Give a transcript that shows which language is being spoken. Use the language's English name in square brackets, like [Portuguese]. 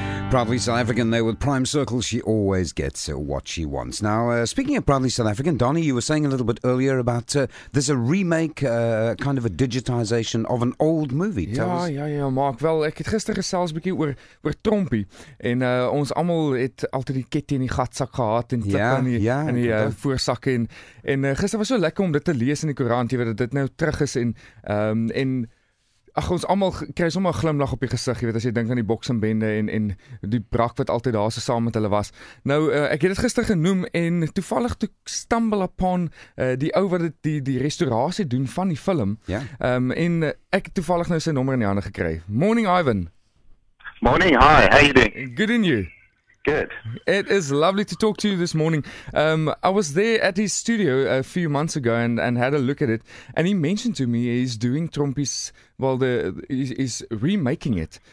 [English] Proudly South African there with Prime Circle. She always gets what she wants. Now, speaking of Proudly South African, Donnie, you were saying a little bit earlier about there's a remake, kind of a digitization of an old movie. [Afrikaans] Ja, Mark. Wel, ek het gister gesels 'n bietjie oor Trompie en ons almal het altyd die ket in die gatsak gehad en klip in die voorsakke en gister was so lekker om dit te lees in die koerant, jy weet dat dit nou terug is en ag, ons almal kry sommer 'n glimlag op die gesig, jy weet, as jy dink aan die boksingbende en die brak wat altyd daar so saam met hulle was. Nou, ek het dit gister genoem en toevallig toe [English] stumble upon [Afrikaans] die ou wat die restaurasie doen van die film. En ek het toevallig nou sy nommer in die hande gekry. [English] Morning, Ivan. Morning, hi, how you doing? Good, and you? Good. It is lovely to talk to you this morning. I was there at his studio a few months ago and had a look at it, and he mentioned to me he's doing Trompie's, he's remaking it.